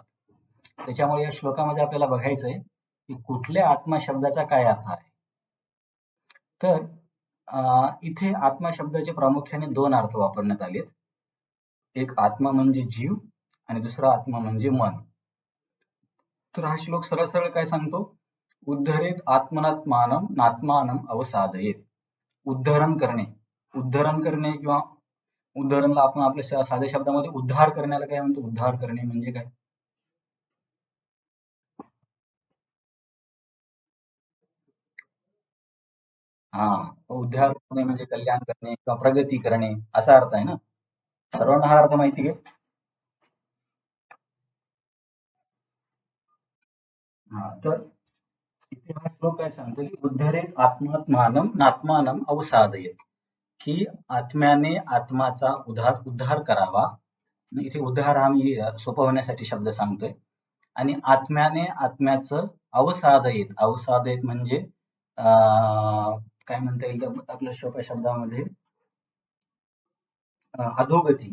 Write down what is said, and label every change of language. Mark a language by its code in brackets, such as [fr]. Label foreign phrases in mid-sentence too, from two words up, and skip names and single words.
[mr] त्याच्यामुळे या श्लोकामध्ये आपल्याला बघायचंय की कुठल्या आत्मा शब्दाचा काय अर्थ आहे. तर इथे आत्मा शब्दाचे प्रामुख्याने 2 अर्थ वापरण्यात आलेत. एक आत्मा म्हणजे जीव आणि दुसरा आत्मा म्हणजे मन. तर हा श्लोक सरळ सरळ काय सांगतो? [sa] उद्धरेत आत्मनात्मानं नात्मानं अवसादयेत. [mr] उद्धरण करणे. उद्धरण करणे किंवा उद्धरणला आपण आपल्या साध्या शब्दामध्ये उद्धार करण्याला काय म्हणतो? उद्धार करणे म्हणजे काय? हा, उद्धार करणे म्हणजे कल्याण करणे किंवा प्रगती करणे असा अर्थ आहे ना. सर्वांना हा अर्थ माहिती आहे. हा, तर इथे हा श्लोक काय सांगतो की [sa] उद्धरेत आत्मात्मानं नात्मानं अवसादयेत. [mr] की आत्म्याने आत्माचा उद्धार करावा. इथे उद्धार हा मी सोपं होण्यासाठी शब्द सांगतोय. आणि आत्म्याने आत्म्याचं अवसादयेत. अवसादयेत म्हणजे काय म्हणता येईल आपल्या सोप्या शब्दामध्ये अधोगती.